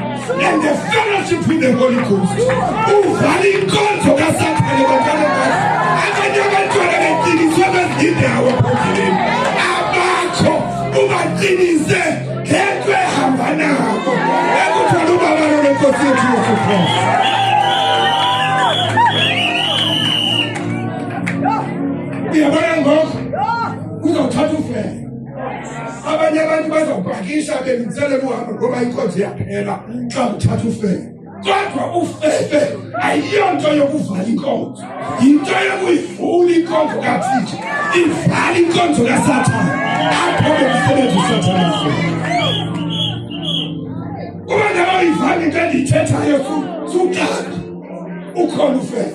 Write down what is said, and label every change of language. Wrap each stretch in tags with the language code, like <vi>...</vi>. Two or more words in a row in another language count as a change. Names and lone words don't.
<en>and the fellowship with the Holy Ghost.</en> <xh>Uvali inkonzo kaSathane bantwana bakhe. Abanye abantwana beqiniswe bezindawo phezulweni. Abakho ubaqinise ngento ehamba nabo. Ekuthola ubaba loNkosi yethu uJesu Kristu. Uyabona ngokho uzothatha ufele. Abanye abantu bazobhakisha bemtshela uhambo ngoba inkonzo iyaphela xa uthatha ufele. Kodwa ufele ayiyonto yokuvala inkonzo. Into yokuyivula inkonzo kaThixo. Ivala inkonzo kaSathane. Apho umsebenzi uSathane ufuna. Uma ngabe ivala into endiyithethayo suqala ukhona ufele.</xh>